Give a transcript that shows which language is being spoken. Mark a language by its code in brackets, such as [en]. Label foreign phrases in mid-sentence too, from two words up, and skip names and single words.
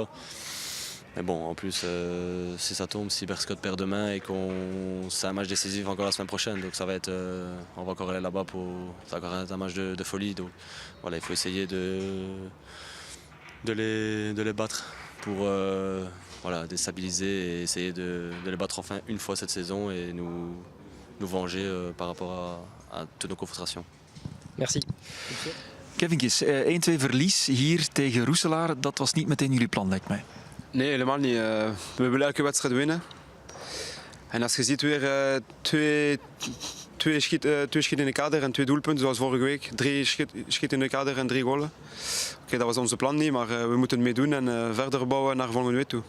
[fr] Mais bon, en plus, si ça tombe, si Berscott perd demain et c'est un match décisif encore la semaine prochaine, donc ça va être, on va encore aller là-bas ça va encore être un match de folie. Donc voilà, il faut essayer de les battre pour déstabiliser et essayer de les battre enfin une fois cette saison et nous venger par rapport à toutes nos confrontations. Merci. [nl] Kevinkjes, 1-2 verlies hier tegen Roeselaar, dat was niet meteen jullie plan lijkt mij. Nee, helemaal niet. We willen elke wedstrijd winnen. En als je ziet weer twee schieten in de kader en 2 doelpunten, zoals vorige week. 3 schieten in de kader en 3 goalen. Oké, dat was onze plan niet, maar we moeten het meedoen en verder bouwen naar volgende week toe.